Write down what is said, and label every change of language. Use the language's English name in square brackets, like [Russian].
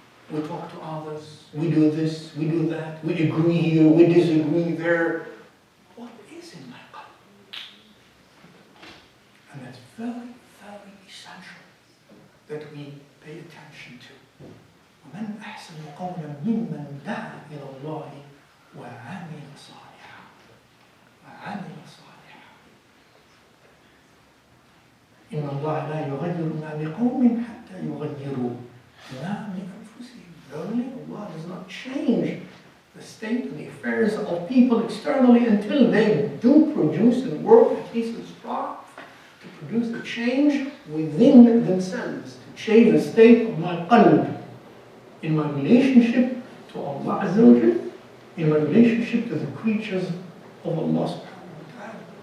[English] We talk to others, we do this, we do that, we agree here, we disagree there. What is in my qalb? And that's very, very essential that we pay attention to. [Arabic] ومن أحسن قولا ممن دعا إلى الله وعمل صالحا. وعمل صالحا. إن الله لا يغير ما بقوم حتى يغيروا ما بأنفسهم. [English] Verily, Allah does not change the state and the affairs of people externally until they do produce and work, at least as strive to produce a change within themselves, to change the state of my qalb, in my relationship to Allah Azza wa Jal, in my relationship to the creatures of Allah subhanahu wa ta'ala.